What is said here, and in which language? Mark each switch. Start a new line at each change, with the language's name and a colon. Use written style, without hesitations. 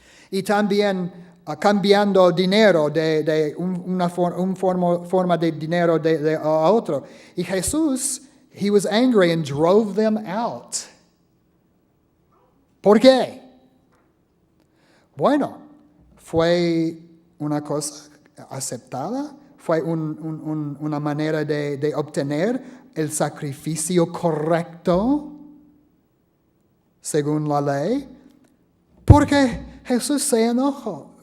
Spanish: Y también cambiando dinero de una forma de dinero a otro.
English: Y Jesús, he was angry and drove them out.
Spanish: ¿Por qué? Bueno, fue una cosa aceptada, fue una manera de obtener el sacrificio correcto según la ley, porque Jesús se enojó.